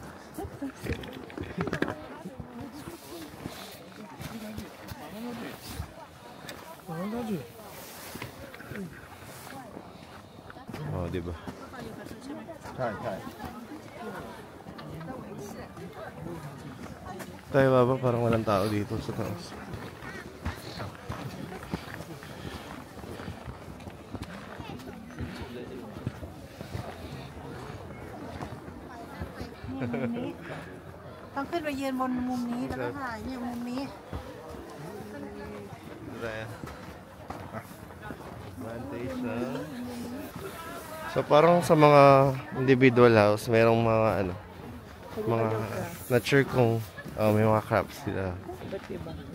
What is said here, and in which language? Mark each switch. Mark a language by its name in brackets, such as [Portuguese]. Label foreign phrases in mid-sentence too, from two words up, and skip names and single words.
[Filipino] Oh, di ba? Tayo baba, parang walang tao dito sa taas. [Thai] ต้องขึ้นไปยืนบนมุมนี้แล้วก็ถ่ายเนี่ยมุมนี้ [Filipino] So parang sa mga individual house, merong mga ano, mga [English] not sure [Filipino] kung may mga crafts sila. Ba't diba?